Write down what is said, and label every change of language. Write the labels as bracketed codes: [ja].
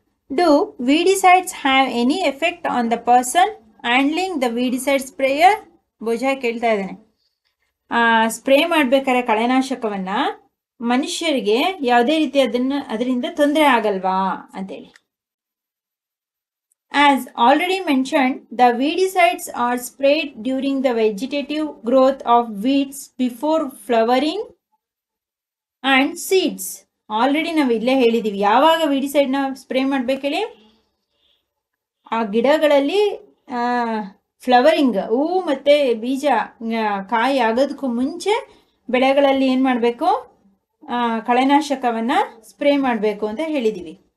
[en] Do weedicides have any effect on the person handling the weedicide sprayer? [kn] ಬಹುಶಃ ಕೇಳ್ತಾ ಇದ್ದಾನೆ. Spray ಮಾಡ್ಬೇಕಾದ್ರೆ ಕಳೆನಾಶಕವನ್ನ ಮನುಷ್ಯರಿಗೆ ಯಾವುದೇ ರೀತಿ ಅದರಿಂದ ತೊಂದರೆ ಆಗಲ್ವಾ ಅಂತೇಳಿ. [en] As already mentioned, the weedicides are sprayed during the vegetative growth of weeds before flowering and seeds. [kn] Already ನಾವು ಇಲ್ಲೇ ಹೇಳಿದೀವಿ ಯಾವಾಗ ವೀಡಿಸೈಡ್ನ ಸ್ಪ್ರೇ ಮಾಡ್ಬೇಕು ಹೇಳಿ, ಆ ಗಿಡಗಳಲ್ಲಿ ಫ್ಲವರಿಂಗ್ ಹೂವು ಮತ್ತು ಬೀಜ ಕಾಯಿ ಆಗೋದಕ್ಕೂ ಮುಂಚೆ ಬೆಳೆಗಳಲ್ಲಿ ಏನು ಮಾಡಬೇಕು, ಕಳೆನಾಶಕವನ್ನು ಸ್ಪ್ರೇ ಮಾಡಬೇಕು ಅಂತ ಹೇಳಿದ್ದೀವಿ.